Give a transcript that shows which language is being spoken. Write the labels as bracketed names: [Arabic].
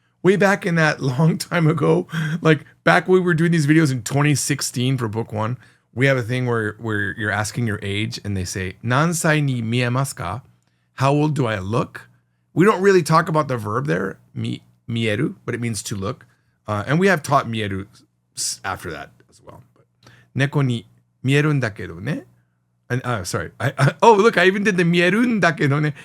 [English] Way back in that long time ago, like back when we were doing these videos in 2016 for book 1, we have a thing where you're asking your age and they say, [Japanese] 何歳に見えますか? [English] How old do I look? We don't really talk about the verb there, 見える, but it means to look. And we have taught 見える after that as well. But [Japanese] 猫に見えるんだけどね. [English] Sorry. Oh, look, I even did the [Japanese] 見えるんだけどね.